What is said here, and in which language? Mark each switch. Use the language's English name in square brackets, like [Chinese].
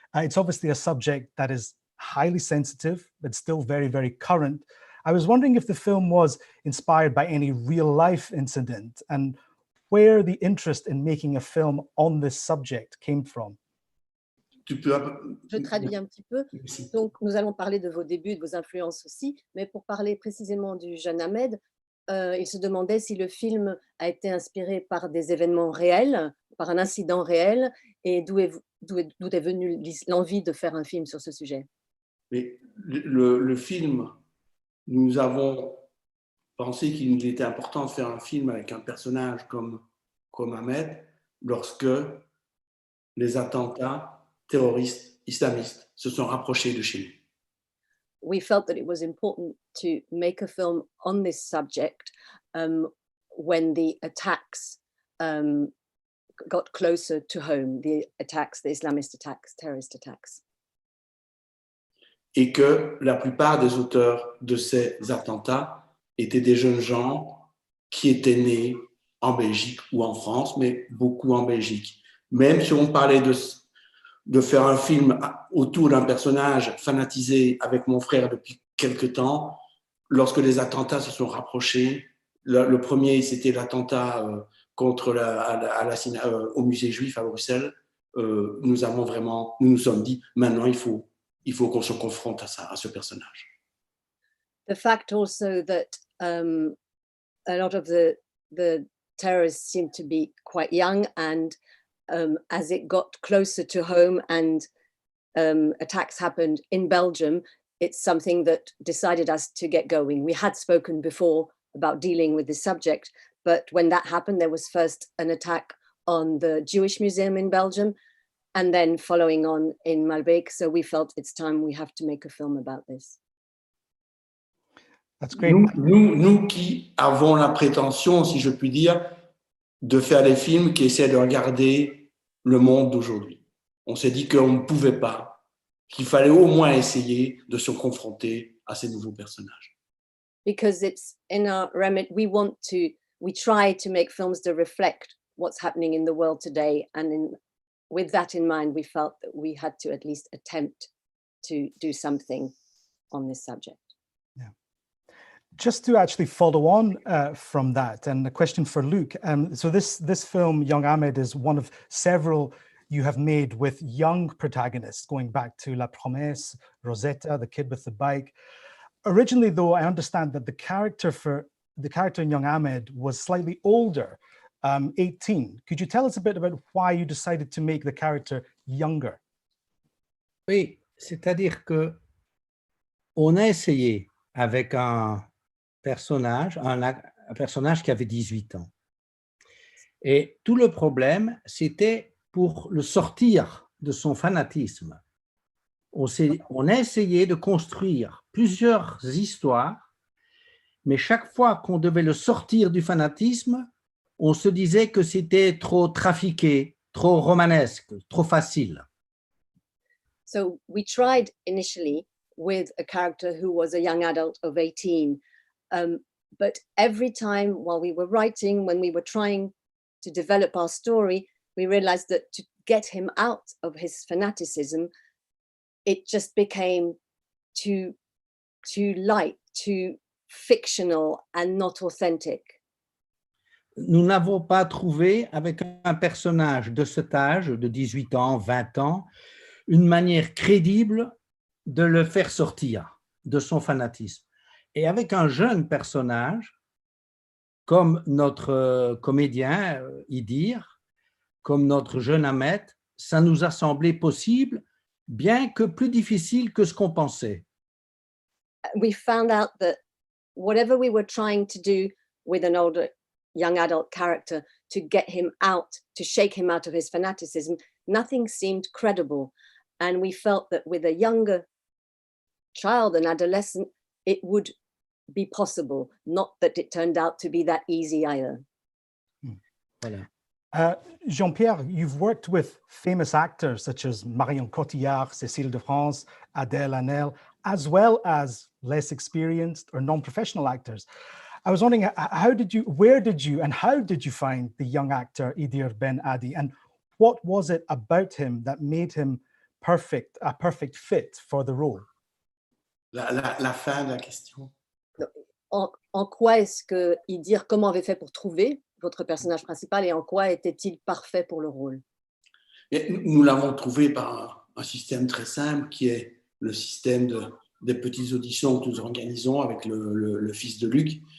[English] It's obviously a subject that is highly sensitive, but still very, very current. I was wondering if the film was inspired by any real life incident and where the interest in making a film on this subject came from. [French] Je traduis un petit peu. Donc, nous allons parler de vos débuts, de vos influences aussi, mais pour parler précisément du jeune Ahmed, il se demandait si le film a été inspiré par des événements réels, par un incident réel, et d'où est venue l'envie de faire un film sur ce sujet. Mais le film, nous avons pensé qu'il était important de faire un film avec un personnage comme Ahmed lorsque les attentats terroristes islamistes se sont rapprochés de chez nous. [English] We felt that it was important to make a film on this subject when the attacks got closer to home, the Islamist attacks, terrorist attacks. [French] et que la plupart des auteurs de ces attentats étaient des jeunes gens qui étaient nés en Belgique ou en France, mais beaucoup en Belgique. Même si on parlait de faire un film autour d'un personnage fanatisé avec mon frère depuis quelque temps, lorsque les attentats se sont rapprochés, le premier, c'était l'attentat contre au musée juif à Bruxelles. Nous nous sommes dit, maintenant, il faut qu'on se confronte à ce personnage. [English] The fact also that a lot of the terrorists seemed to be quite young, and as it got closer to home and attacks happened in Belgium, it's something that decided us to get going. We had spoken before about dealing with this subject, but when that happened, there was first an attack on the Jewish Museum in Belgium, and then following on in Malbec. So we felt it's time we have to make a film about this. That's great. [French] Nous qui avons la prétention, si je puis dire, de faire des films qui essaient de regarder le monde d'aujourd'hui. On s'est dit qu'on ne pouvait pas, qu'il fallait au moins essayer de se confronter à ces nouveaux personnages. [English] Because it's in our remit, we try to make films that reflect what's happening in the world today. And with that in mind, we felt that we had to at least attempt to do something on this subject. Yeah. Just to actually follow on from that, and a question for Luc. So this film, Young Ahmed, is one of several you have made with young protagonists, going back to La Promesse, Rosetta, the kid with the bike. Originally, though, I understand that the character in Young Ahmed was slightly older, 18. Could you tell us a bit about why you decided to make the character younger? [French] Oui, c'est-à-dire que on a essayé avec un personnage qui avait 18 ans. Et tout le problème, c'était pour le sortir de son fanatisme. On a essayé de construire plusieurs histoires, mais chaque fois qu'on devait le sortir du fanatisme, on se disait que c'était trop trafiqué, trop romanesque, trop facile. [English] So we tried initially with a character who was a young adult of 18, but every time while we were writing, when we were trying to develop our story, we realized that to get him out of his fanaticism, it just became too light, too fictional and not authentic. [French] Nous n'avons pas trouvé, avec un personnage de cet âge, de 18 ans, 20 ans, une manière crédible de le faire sortir de son fanatisme. Et avec un jeune personnage, comme notre comédien Idir, comme notre jeune Ahmed, ça nous a semblé possible, bien que plus difficile que ce qu'on pensait. [English] We found out that whatever we were trying to do with an older young adult character to get him out, to shake him out of his fanaticism, nothing seemed credible. And we felt that with a younger child, an adolescent, it would be possible, not that it turned out to be that easy either. [French] Voilà. [English] Jean-Pierre, you've worked with famous actors such as Marion Cotillard, Cécile de France, Adèle Haenel, as well as less experienced or non-professional actors. I was wondering, where did you and how did you find the young actor Idir Ben Adi, and what was it about him that made him a perfect fit for the role? [French] La fin de la question. En quoi est-ce que Idir, comment avait fait pour trouver votre personnage principal et en quoi était-il parfait pour le rôle? Et nous l'avons trouvé par un système très simple qui est le système des petites auditions que nous organisons avec le fils de Luc.